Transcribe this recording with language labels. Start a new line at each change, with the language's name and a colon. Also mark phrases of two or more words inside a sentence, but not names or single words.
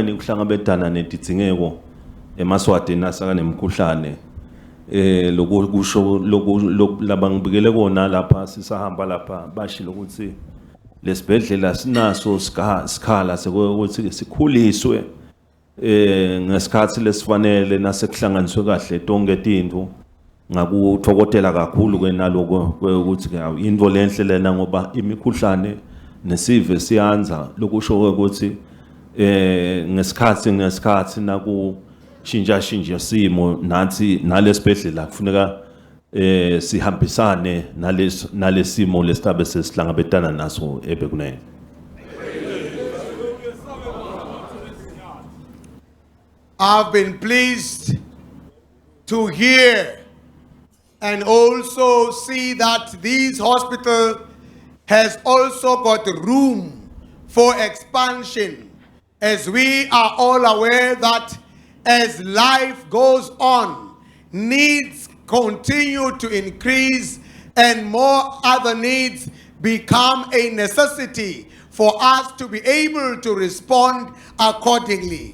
Swati: nikuhlangabedana nedidingeko eMswati nasaka nemikhuhlane lokusho labangibikele kona lapha sisahamba lapha bashilo ukuthi lesibhedlela sinaso sikhala sekuthi sikhuliswe ngesikhathi lesifanele nasekuhlanganiswe kahle tonke tinto ngakuthokotela kakhulu kenaloko ukuthi into lenhle lena ngoba imikhuhlane nesive siyanza lokusho ukuthi ngesikhathi naku shinja simo nathi nalesibhedlela kufuneka sihambisane nalesimo lesitabe sesihlangabetana naso ebekunene.
English: I've been pleased to hear and also see that this hospital has also got room for expansion, as we are all aware that as life goes on, needs continue to increase and more other needs become a necessity for us to be able to respond accordingly.